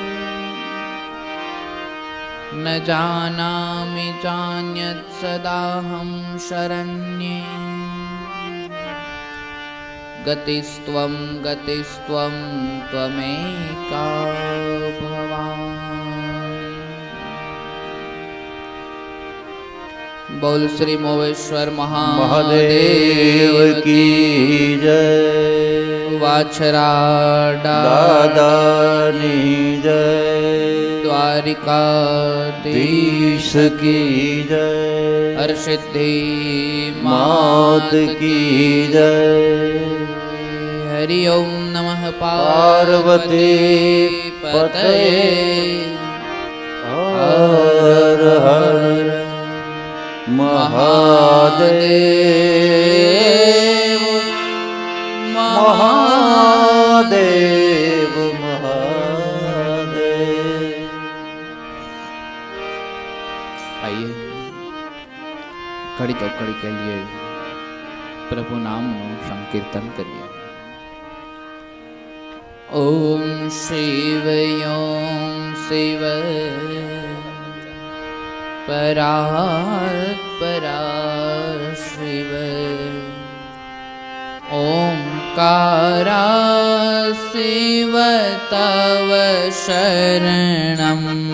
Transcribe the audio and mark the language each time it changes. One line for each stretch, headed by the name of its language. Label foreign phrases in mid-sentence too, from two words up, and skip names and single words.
Sanskrit: न जानामि चान्यत् सदाहं शरण्ये गतिस्त्वं त्वमेका भवानि।
Hindi: बोल श्री मोवेश्वर महादेव की जय। वाछराडादानी जय। द्वारिकाधीश की जय। हरसिद्धि मात की जय।
Sanskrit: हरि ओम नमः पार्वती पतये हर हर महादेव महादेव महादेव।
Hindi: आइए घड़ी तो घड़ी के लिए प्रभु नाम संकीर्तन करिए।
Sanskrit: ओम शिव ओम शिव परात्पराः शिव ओंकारा शिव तव शरणम्।